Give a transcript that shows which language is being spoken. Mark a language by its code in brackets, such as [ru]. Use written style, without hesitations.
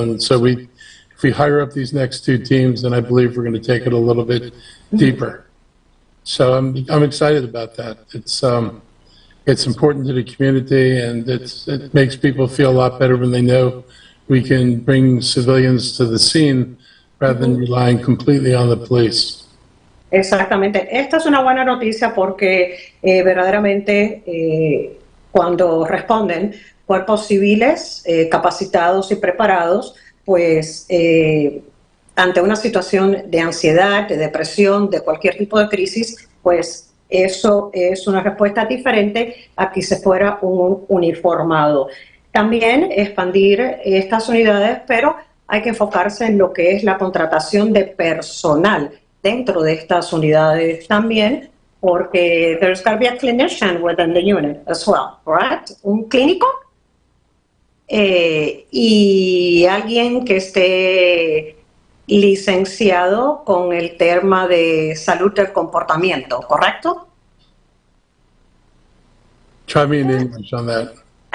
[en] And so if we hire up these next 2 teams, then I believe we're going to take it a little bit deeper. So I'm excited about that. It's important to the community, and it makes people feel a lot better when they know we can bring civilians to the scene rather than relying completely on the police. [es] Exactamente. Esta es una buena noticia porque verdaderamente cuando responden cuerpos civiles capacitados y preparados, pues ante una situación de ansiedad, de depresión, de cualquier tipo de crisis, pues eso es una respuesta diferente a que se fuera un uniformado. También expandir estas unidades, pero hay que enfocarse en lo que es la contratación de personal dentro de estas unidades también, porque [en] there's got to be a clinician within the unit as well, right? [es] Un clínico y alguien que esté licenciado con el tema de salud del comportamiento, ¿correcto? [en] Try me in English on that.